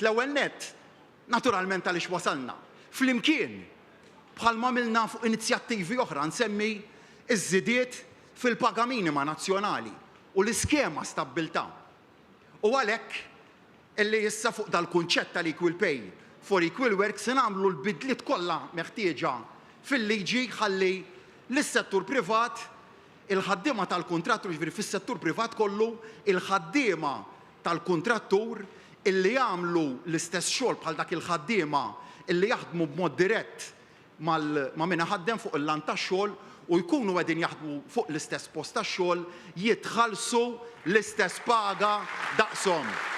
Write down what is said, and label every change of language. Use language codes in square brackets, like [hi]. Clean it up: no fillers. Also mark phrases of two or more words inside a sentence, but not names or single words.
[mt] L-ewwel nett, naturalment għaliex wasalna. Flimkien, bħalma milna fuq inizjattivi oħra nsemmi iż-żidiet fil-paga minima nazzjonali u l-iskema stabbiltà. U għalhekk illi issa fuq dal-kunċett tal- [en] equal pay for equal work [mt] se nagħmlu l-bidliet kollha meħtieġa fil-liġi ħalli lis-settur privat il-ħaddiema tal-kuntrattur, ġifieri fis-settur privat kollu il-ħaddiema tal-kuntrattur illi jagħmlu l-istess xogħol bħal dak il-ħaddiema illi jaħdmu b'mod dirett ma' min ħaddem fuq il-lan tax-xogħol u jkunu qegħdin jaħdmu fuq l-istess post tax-xogħol jitħallsu l-istess paga daqshom.